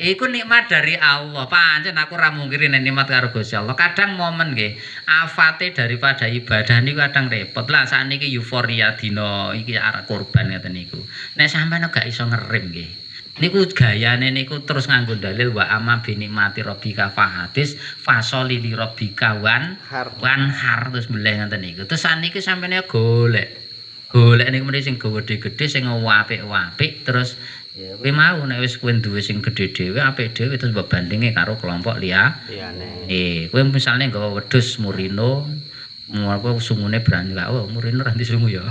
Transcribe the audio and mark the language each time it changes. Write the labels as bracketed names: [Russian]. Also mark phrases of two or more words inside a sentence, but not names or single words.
[Javanese] Iku nikmat dari Allah. Pancen aku ora mungkiri nek nikmat karo Gusti Allah. Kadang momen nggih, afate daripada ibadah niku kadang repot. Lah sakniki euforia dina iki arek kurban ngeten niku. Nek sampeyan gak iso ngerem nggih. Niku gayane niku terus nganggo dalil [Arabic] وأما بنعمة ربك فحدث فصل لربك وانحر [Javanese] terus beleh ngeten niku. Terus sakniki sampeyan golek niku mrene sing gedhe-gedhe sing apik-apik terus kowe mau nek wis kowe duwe sing gedhe dhewe apik dhewe terus mbok bandinge karo kelompok liyane. Kowe misale nggawa wedhus murino apa sungune berani kok murino ra disungu ya.